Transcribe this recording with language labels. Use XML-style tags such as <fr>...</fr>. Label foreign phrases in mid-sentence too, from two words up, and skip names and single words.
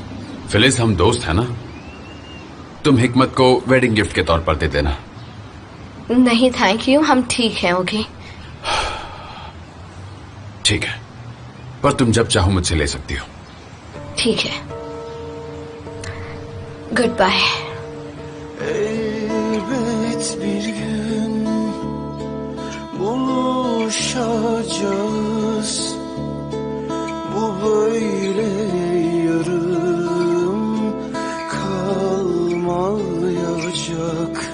<hi>फिलिस, हम दोस्त हैं ना, तुम हिकमत को</hi> <en>wedding gift</en> <hi>के तौर पर दे देना। नहीं</hi> <en>thank you,</en> <hi>हम ठीक हैं। ओके ठीक है, पर तुम जब चाहो मुझसे ले सकती हो। ठीक है,</hi> <en>good bye.</en> <tr>Elbet bir gün buluşacağız. Bu böyle yarım kalmayacak.</tr>